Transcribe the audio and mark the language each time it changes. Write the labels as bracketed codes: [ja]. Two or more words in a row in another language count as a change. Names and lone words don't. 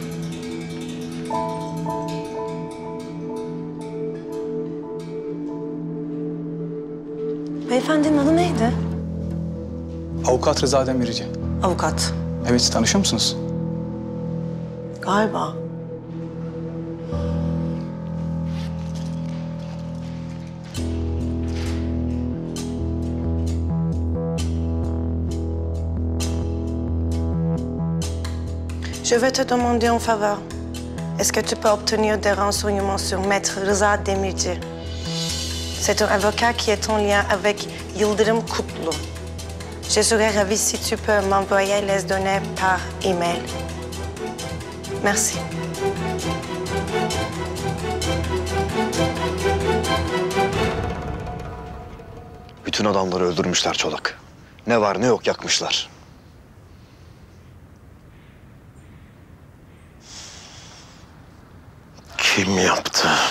[tr] Beyefendinin adı neydi? Avukat Rıza Demirci. Avukat. Evet, tanışıyor musunuz? Galiba. [fr] Je vais te demander une faveur. Est-ce que tu peux obtenir des renseignements sur Maître Rıza Demirci? C'est un avocat qui est en lien avec Yıldırım Kutlu. Je serais ravie si tu peux m'envoyer les données par email. Merci. [tr] Bütün adamları öldürmüşler Çolak. Ne var ne yok yakmışlar. Kim yaptı?